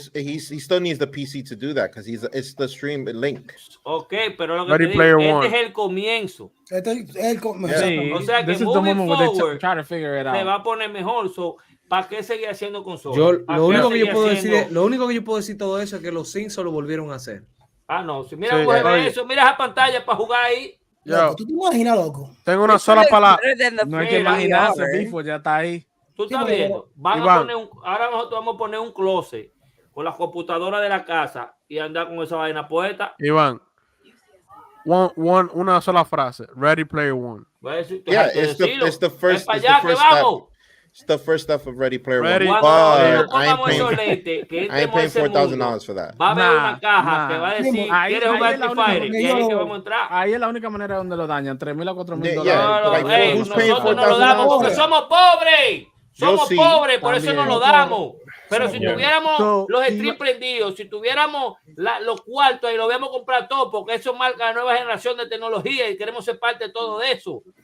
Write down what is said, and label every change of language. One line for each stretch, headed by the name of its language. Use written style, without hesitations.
English: He still needs the PC to do that because it's the stream link.
Spanish: Okay, pero lo que te digo, este es el comienzo. O sea que
English: moving forward
Spanish: se va a poner mejor. ¿Para qué seguir haciendo consolas? Lo único que yo puedo decir todo eso es que los Sims lo volvieron a hacer. No, si mira eso, mira esa pantalla para jugar ahí. Loco, ¿tú te imaginas, loco? Tengo una sola palabra. No hay que imaginarse, Bifo, ya está ahí. Tú estás viendo. Ahora nosotros vamos a poner un closet con la computadora de la casa y andar con esa vaina puesta. Iván, una sola frase. Ready Player One.
English: Yeah, it's the first step. It's the first step of Ready Player One. I ain't paying $4,000 for that.
Spanish: Va a haber una caja que va a decir, ¿quieres jugar Street Fighter? Y ahí que vamos a entrar. Ahí es la única manera donde lo dañan, $3,000 a $4,000. Nosotros no lo damos porque somos pobres. Somos pobres, por eso no lo damos. Pero si tuviéramos los streams prendidos, si tuviéramos los cuartos y lo vamos a comprar todo, porque eso marca la nueva generación de tecnología y queremos ser parte de todo eso.